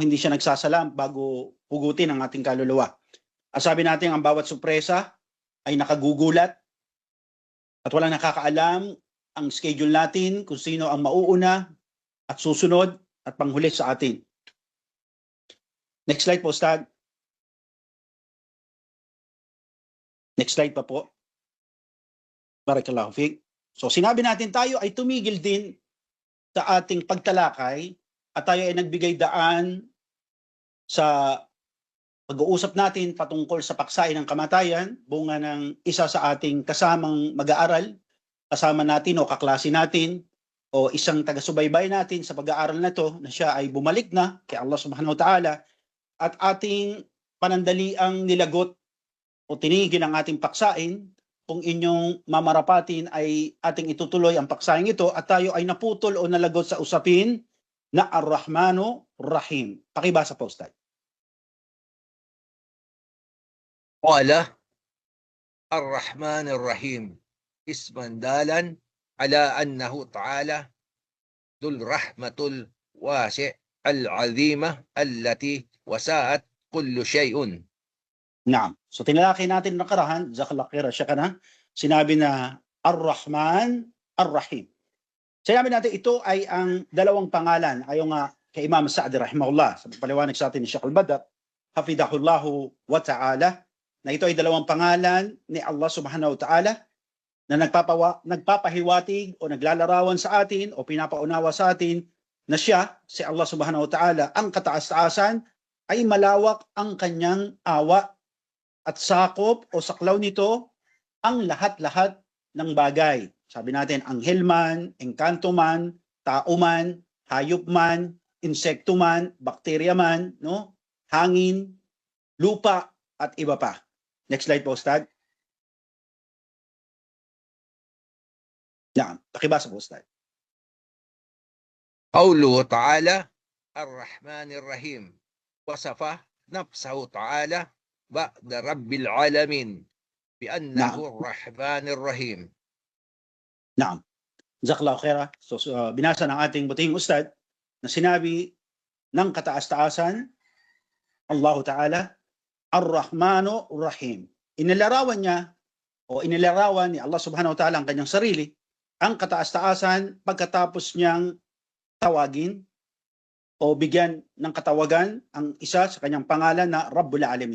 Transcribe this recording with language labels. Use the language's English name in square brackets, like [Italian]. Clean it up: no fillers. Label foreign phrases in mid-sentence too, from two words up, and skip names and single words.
[Filipino] Hindi siya nagsasalam bago hugutin ang ating kaluluwa. At sabi natin ang bawat sorpresa ay nakagugulat at walang nakakaalam ang schedule natin kung sino ang mauuna at susunod at panghuli sa atin. [English] Next slide [Filipino] po, Stag. Next slide pa po. [Arabic] بارك الله فيك. [Filipino] So sinabi natin tayo ay tumigil din sa ating pagtalakay at tayo ay nagbigay daan sa pag-uusap natin patungkol sa paksain ng kamatayan, bunga ng isa sa ating kasamang mag-aaral, kasama natin o kaklase natin o isang taga-subaybay natin sa pag-aaral na to na siya ay bumalik na kay Allah [Arabic] سبحانه وتعالى [Filipino] at ating panandaliang nilagot o tinigil ang ating paksain. Kung inyong mamarapatin ay ating itutuloy ang paksain ito at tayo ay naputol o nalagot sa usapin na Ar-Rahmanu Rahim. Pakibasa po, Ustad. [Arabic] قال الرحمن الرحيم اسمان دالان على أنه تعالى ذو الرحمة الواسعة العظيمة التي وسعت كل شيء. Naam. [Filipino] So tinalaki natin nakarahan, [Arabic] جزاك الله خيرا [Filipino] siya kana, sinabi na Ar-Rahman Ar-Rahim. Sinabi natin ito ay ang dalawang pangalan ayon nga kay Imam Sa'di rahimahullah sa paliwanag sa atin ni Sheikh Al-Badr [Arabic] حفظه الله وتعالى [Filipino] na ito ay dalawang pangalan ni Allah [Arabic] سبحانه وتعالى [Filipino] na nagpapahiwatig o naglalarawan sa atin o pinapaunawa sa atin na siya, si Allah [Arabic] سبحانه وتعالى, [Filipino] ang kataas-taasan ay malawak ang kanyang awa at sakop o saklaw nito ang lahat-lahat ng bagay. Sabi natin, anghel man, engkanto man, tao man, hayop man, insekto man, bakterya man, no? Hangin, lupa, at iba pa. [English] Next slide [Filipino] po, Ustad. Yan, pakibasa po, Ustad. [Arabic] قوله تعالى الرحمن الرحيم وصف نفسه تعالى بعد رب العالمين بأنه الرحمن الرحيم. نعم. جزاك الله خيرا. [Filipino] So, binasa ng ating butihing Ustad na sinabi ng kataas-taasan Allah Ta'ala Ar-Rahmanu Ar-Rahim. Inilarawan niya o inilarawan ni Allah [Arabic] سبحانه وتعالى [Filipino] ang kanyang sarili, ang kataas-taasan pagkatapos niyang tawagin o bigyan ng katawagan ang isa sa kanyang pangalan na [Arabic] رب العالمين.